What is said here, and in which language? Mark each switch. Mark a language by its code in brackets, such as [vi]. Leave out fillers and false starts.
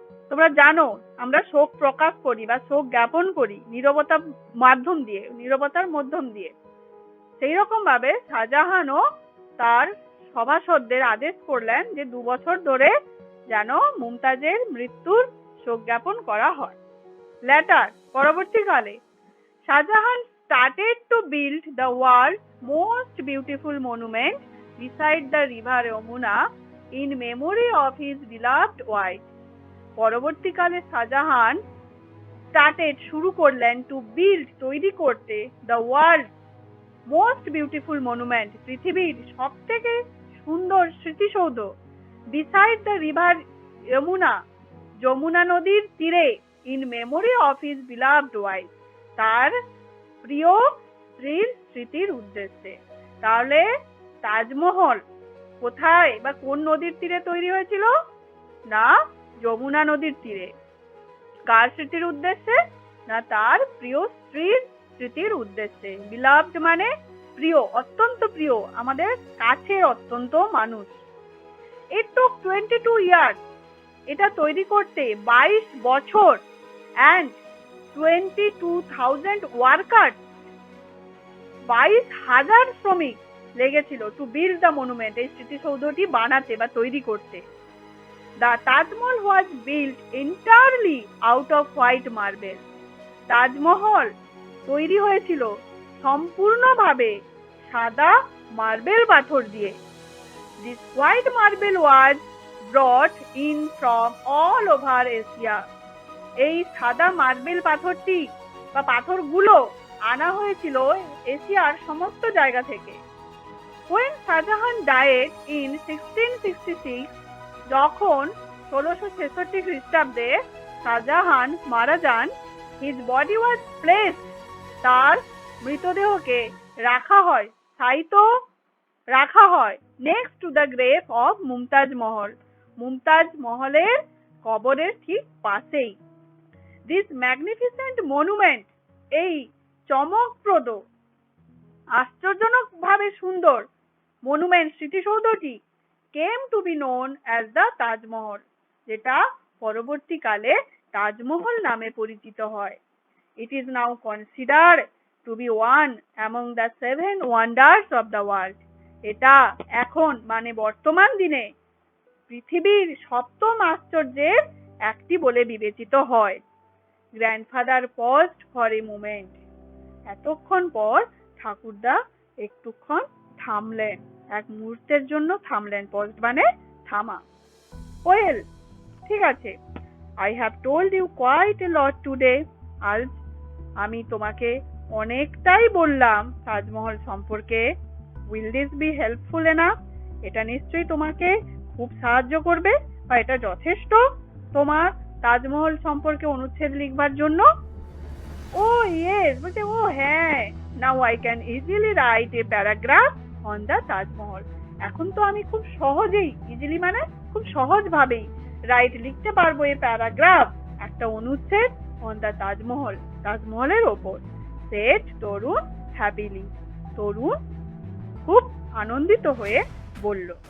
[bn] তোমরা জানো আমরা শোক প্রকাশ করি বা শোক জ্ঞাপন করি নীরবতার মাধ্যম দিয়ে, নীরবতার মাধ্যম দিয়ে। সেই রকম ভাবে শাহজাহানও তার সভাসদদের আদেশ করলেন যে 2 বছর ধরে যেন মুমতাজের মৃত্যুর শোক জ্ঞাপন করা হয়। [en] letter, [bn] পরবর্তীকালে Shahjahan [en] started to build the world's most beautiful monument beside the river Yamuna in memory of his beloved wife. [bn] পরবর্তীকালে শাহজাহান [en] started, [bn] শুরু করলেন, [en] to build, [bn] তৈরি করতে, [en] the world's most beautiful monument, [bn] পৃথিবীর সবথেকে সুন্দর স্মৃতিসৌধ, [en] beside the river Yamuna, [bn] Jamuna নদীর তীরে, [en] in memory of his beloved wife, [bn] তার প্রিয় স্ত্রীর স্মৃতির উদ্দেশ্যে। তাহলে তাজমহল কোথায় বা কোন নদীর তীরে তৈরি হয়েছিল? না, যমুনা নদীর তীরে। কার স্মৃতির উদ্দেশ্যে? না, তার প্রিয় স্ত্রীর স্মৃতির উদ্দেশ্যে। বিলাভড মানে প্রিয়, অত্যন্ত প্রিয়, আমাদের কাছের অত্যন্ত মানুষ। [en] It took 22 years, [bn] এটা তৈরি করতে 22 বছর, [en] and 22,000 workers, [bn] 22,000 শ্রমিক লেগেছিল, [en] to build the monument, [bn] এই স্মৃতিসৌধটি বানাতে বা তৈরি করতে। [en] The Taj Mahal was built entirely out of white marble. [bn] Taj Mahal তৈরি হয়েছিল সম্পূর্ণভাবে সাদা মার্বেল পাথর দিয়ে। [en] This white marble was brought in from all over Asia. [bn] এই সাদা মার্বেল পাথরটি বা পাথরগুলো আনা হয়েছিল এশিয়ার সমস্ত জায়গা থেকে। [en] When Shahjahan died in 1666, [bn] যখন 1666 খ্রিস্টাব্দে শাহজাহান মারা যান, [en] his body was placed, [bn] তার মৃতদেহকে রাখা হয়, শায়িত রাখা হয় [en] next to the grave of [bn] Mumtaz মহল, মুমতাজ মহলের কবরের ঠিক পাশেই। [en] This magnificent monument, [bn] এই চমকপ্রদ আশ্চর্যজনকভাবে সুন্দর monument স্মৃতিসৌধটি [en] came to be known as the [bn] Taj Mahal, যেটা পরবর্তীকালে তাজমহল নামে পরিচিত হয়। [en] It is now considered to be one among the 7 wonders of the world. [bn] এটা এখন মানে বর্তমান দিনে পৃথিবীর সপ্তম আশ্চর্যের একটি বলে বিবেচিত হয়। [en] Grandfather paused for a moment. [bn] এতক্ষণ পর ঠাকুরদা একটুক্ষণ থামলেন, এক মুহূর্তের জন্য থামলেন। paused মানে থামা। [en] Well, [bn] ঠিক আছে, [en] I have told you quite a lot today. [bn] আজ আমি তোমাকে অনেকটাই বললাম তাজমহল সম্পর্কে। [en] Will this be helpful enough? [bn] এটা নিশ্চয়ই তোমাকে খুব সাহায্য করবে বা এটা যথেষ্ট তোমার তাজমহল সম্পর্কে অনুচ্ছেদ লিখবার জন্য? [en] Oh yes, [bn] বলছে ও হ্যাঁ, [en] now I can easily write a paragraph on the Taj Mahal. [bn] এখন তো আমি খুব সহজেই, ইজিলি মানে খুব সহজভাবেই লিখতে পারবো এই প্যারাগ্রাফ, একটা অনুচ্ছেদ [en] on the [bn] তাজমহল, তাজমহলের ওপর। [en] said [bn] তরুণ [en] happily, [bn] তরুণ খুব আনন্দিত হয়ে বলল।